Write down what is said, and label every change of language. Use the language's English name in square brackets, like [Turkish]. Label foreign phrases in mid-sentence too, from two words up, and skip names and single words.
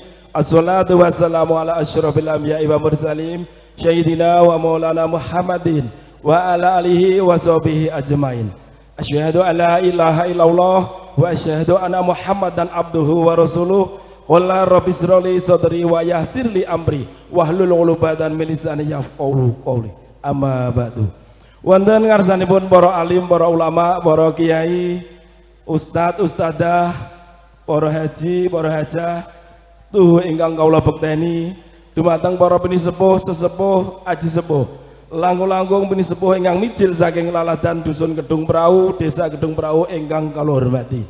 [Arabic] الصلاة والسلام على أشرف الأنبياء والمرسلين سيدنا ومولانا محمد وعلى آله وصحبه أجمعين. أشهد أن لا إله إلا الله وأشهد أن محمدا عبده ورسوله. قال رب اشرح لي صدري ويسر لي أمري واحلل عقدة من لساني يفقهوا قولي. أما بعد. [Javanese] Wonten ngarsanipun para alim, para ulama, para kiai, ustad, ustadzah, para haji, para hajah, tuh ingkang kawula bekteni dumateng para penisepuh, sesepuh, aji sepuh, langkung-langkung penisepuh ingkang mijil saking laladan dusun Kedung Prau, desa Kedung Prau ingkang kula hormati.